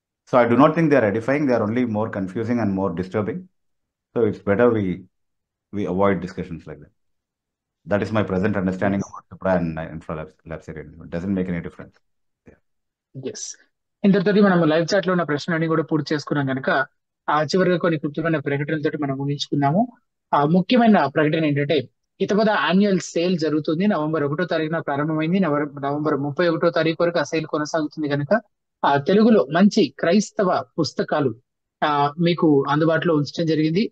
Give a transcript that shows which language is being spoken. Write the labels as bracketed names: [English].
[English] So I do not think they are edifying, they are only more confusing and more disturbing. So it's better we avoid discussions like that. That is my present understanding about Supra and Infralapsarian. It doesn't make any difference. [Telugu] Yes, ఇంతటితోటి మనం live chat లో ఉన్న ప్రశ్నలన్నీ కూడా పూర్తి చేసుకున్నాం కనుక చివరిగా కొన్ని క్లుప్తమైన ప్రకటనలతో మనం ముగించుకున్నాము. ముఖ్యమైన ప్రకటన ఏంటంటే హితబోధ యాన్యువల్ సేల్ జరుగుతుంది. నవంబర్ 1వ తారీఖున ప్రారంభమైంది. నవంబర్ 31వ తారీఖు వరకు ఆ సేల్ కొనసాగుతుంది కనుక తెలుగులో మంచి క్రైస్తవ పుస్తకాలు మీకు అందుబాటులో ఉంచడం జరిగింది.